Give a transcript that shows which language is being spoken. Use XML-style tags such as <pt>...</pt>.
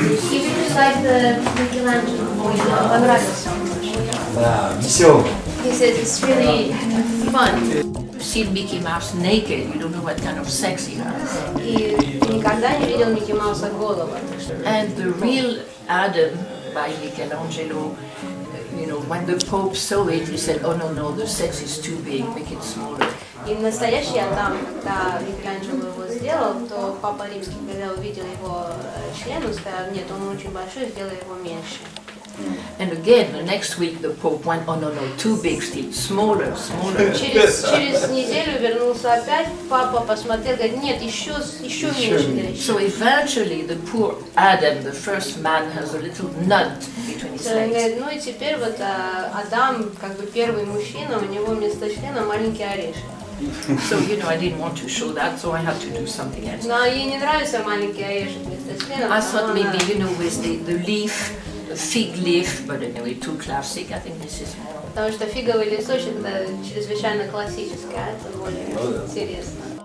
<en>He really liked the Michelangelo.</en> <ru>Понравился он очень. Да, веселый.</ru> <en>He said it's really fun. You've seen Mickey Mouse naked, you don't know what kind of sex he has.</en> <ru>И ты никогда не видел Микки Мауса голого.</ru> <en>And the real Adam by Michelangelo, you know, when the Pope saw it, he said, oh no, the sex is too big, make it smaller.</en> <ru>И настоящий Адам, когда Микеланджело его сделал, то Папа Римский, когда увидел его член, он сказал, нет, он очень большой, сделай его меньше.</ru> <en>And again, the next week the Pope went, oh no, too big still, smaller.</en> <ru>Через неделю вернулся опять, папа посмотрел, говорит, нет, еще меньше.</ru> <en>So eventually the poor Adam, the first man, has a little nut between his</en> <ru>Он</ru> <en>legs.</en> <ru>говорит, ну и теперь вот Адам, как бы первый мужчина, у него вместо члена маленький орешек.</ru> <en>So, you know, I didn't want to show that, so I had to do something else.</en> <ru>Но ей не нравится маленький орешек вместо члена.</ru> <en>I thought maybe, you know, with the leaf, the fig leaf, but anyway, too classic. I think this is more.</en> <ru>Потому что фиговый листочек это чрезвычайно классическое, а это более интересно.</ru>